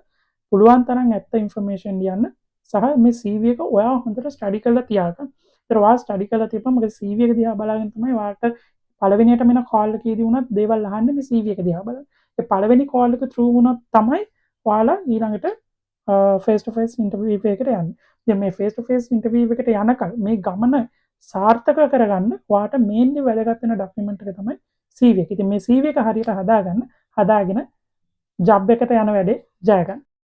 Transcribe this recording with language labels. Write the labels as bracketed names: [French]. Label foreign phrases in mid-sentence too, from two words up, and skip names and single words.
[Sinhala] පුළුවන් තරම් ඇත්ත ඉන්ෆර්මේෂන් ලියන්න සහ මේ CV එක ඔයා හොඳට ස්ටඩි කරලා තියාගන්න. ඒතර ඔයා ස්ටඩි කරලා තියපම මොකද CV එක දිහා බලාගෙන තමයි ඔයාලට පළවෙනියටම එන කෝල් එකේදී වුණත් දේවල් අහන්නේ මේ CV එක දිහා බලලා. ඒ පළවෙනි කෝල් එක through වුණොත් තමයි ඔයාලා ඊළඟට [English] face to face interview [Sinhala] එකකට යන්නේ. දැන් මේ [English] face to face interview [Sinhala] එකට යනකල් මේ ගමන සාර්ථක කරගන්න ඔයාට මේන්ලි වැදගත් වෙන ડોකියුමන්ට් එක තමයි CV එක. ඉතින් මේ CV එක හරියට හදාගෙන job එකට යන වැඩේ ජය ගන්න.